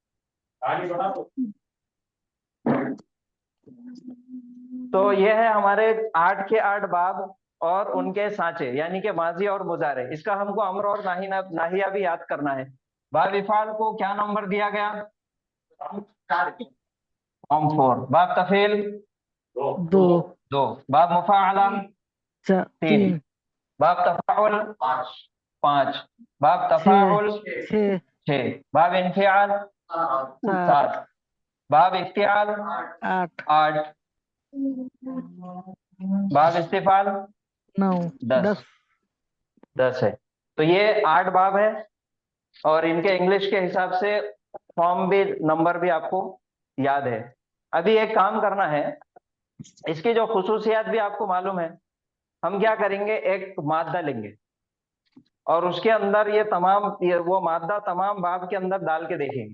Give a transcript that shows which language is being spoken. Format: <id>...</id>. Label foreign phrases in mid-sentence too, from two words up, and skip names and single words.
<hi>तो ये है हमारे 8 के 8 बाब और उनके सांचे, यानी कि माजी और मुजारे। इसका हमको अम्र और नाहिया भी याद करना है। बाब इफ़ाल को क्या नंबर दिया गया? फॉर्म 4। बाब तफील 2। बाब मुफ़ाअला 3। बाब तफ़ाउल 5। बाब तफ़ाउल 6। बाब इन्फ़िआल 7। बाब इफ्तिआल 8। बाब इस्तिफ़ाल 10 है। तो ये 8 बाब है और इनके इंग्लिश के हिसाब से फॉर्म भी, नंबर भी आपको याद है। अभी एक काम करना है, इसकी जो खुसूसियात भी आपको मालूम है। हम क्या करेंगे, एक मादा लेंगे और उसके अंदर वो मादा तमाम बाब के अंदर डाल के देखेंगे।</hi>